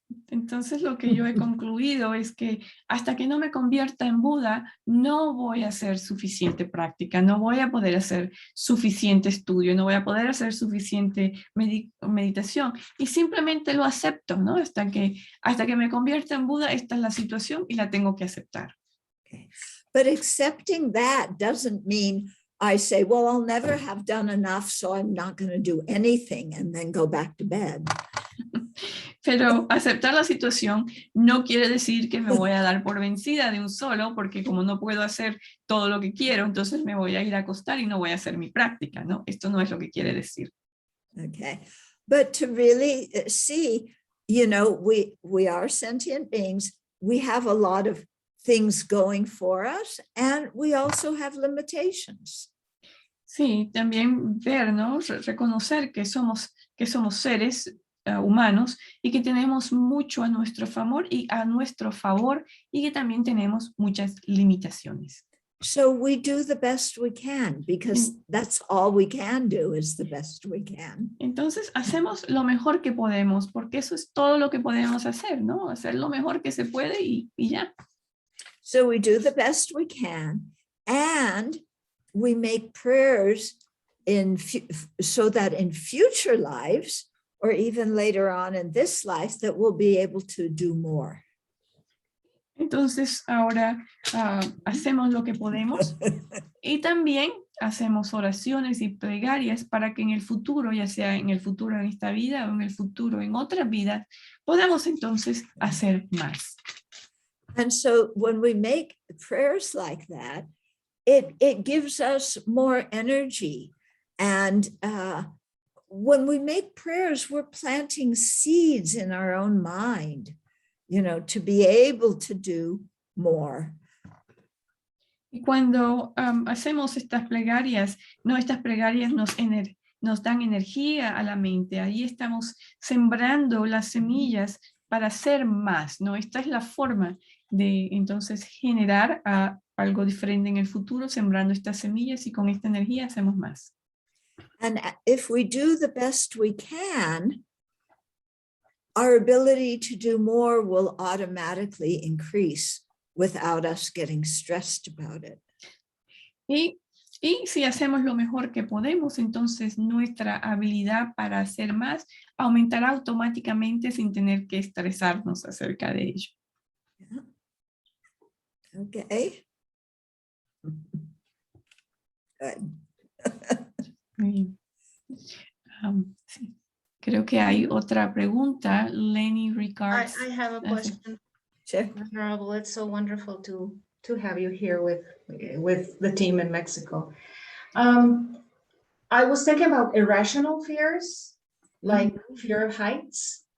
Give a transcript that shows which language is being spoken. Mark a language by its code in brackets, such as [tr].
[es] Entonces lo que yo he concluido es que hasta que no me convierta en Buda, no voy a hacer suficiente práctica, no voy a poder hacer suficiente estudio, no voy a poder hacer suficiente meditación y simplemente lo acepto, ¿no? Hasta que me convierta en Buda, esta es la situación y la tengo que aceptar. [en] Okay. But accepting that doesn't mean I say, well, I'll never have done enough, so I'm not going to do anything and then go back to bed. [es] Pero aceptar la situación no quiere decir que me voy a dar por vencida de un solo, porque como no puedo hacer todo lo que quiero, entonces me voy a ir a acostar y no voy a hacer mi práctica, ¿no? Esto no es lo que quiere decir. [en] Okay. But to really see, you know, we are sentient beings. We have a lot of things going for us, and we also have limitations. [es] Sí, también ver, ¿no? Reconocer que somos seres humanos y que tenemos mucho a nuestro favor y que también tenemos muchas limitaciones. [en] So we do the best we can because that's all we can do is the best we can. [es] Entonces hacemos lo mejor que podemos porque eso es todo lo que podemos hacer, ¿no? Hacer lo mejor que se puede y ya. [en] So we do the best we can, and we make prayers so that in future lives, or even later on in this life, that we'll be able to do more. [es] Entonces ahora hacemos lo que podemos y también hacemos oraciones y plegarias para que en el futuro, ya sea en el futuro en esta vida o en el futuro en otras vidas, podamos entonces hacer más. [en] And so when we make prayers like that, it gives us more energy. And when we make prayers, we're planting seeds in our own mind, you know, to be able to do more. [es] Y cuando hacemos estas plegarias nos dan energía a la mente. Ahí estamos sembrando las semillas para hacer más, ¿no? Esta es la forma de entonces generar algo diferente en el futuro, sembrando estas semillas y con esta energía hacemos más. [en] And if we do the best we can, our ability to do more will automatically increase without us getting stressed about it. [es] Y si hacemos lo mejor que podemos, entonces nuestra habilidad para hacer más aumentará automáticamente sin tener que estresarnos acerca de ello. [en] Yeah. Okay. Good. [es] Muy bien. Sí. Creo que hay otra pregunta. Lenny Ricards. [en] I have a question. Sure. Honorable, it's so wonderful to have you here with the team in Mexico. I was thinking about irrational fears, like fear of heights.